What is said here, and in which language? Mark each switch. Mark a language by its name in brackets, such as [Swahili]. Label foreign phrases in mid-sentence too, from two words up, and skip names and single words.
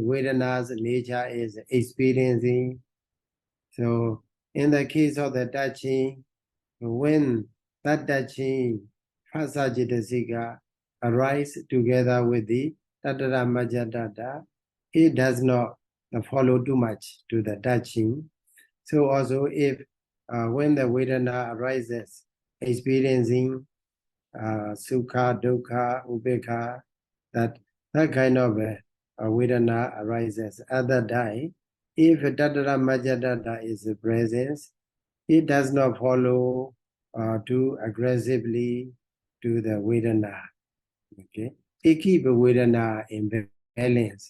[English] Vedana's nature is experiencing. So in the case of the touching, when that touching [Pali] phassa cetasika [English] arise together with the tatramajjhattatā, it does not follow too much to the touching. So also if when the Vedana arises, experiencing [Pali] sukha, dukkha, upekkha, [English] that kind of Vedana arises at that time, if tatramajjhattatā is the presence, it does not follow too aggressively to the Vedana. Okay, it keeps Vedana in balance.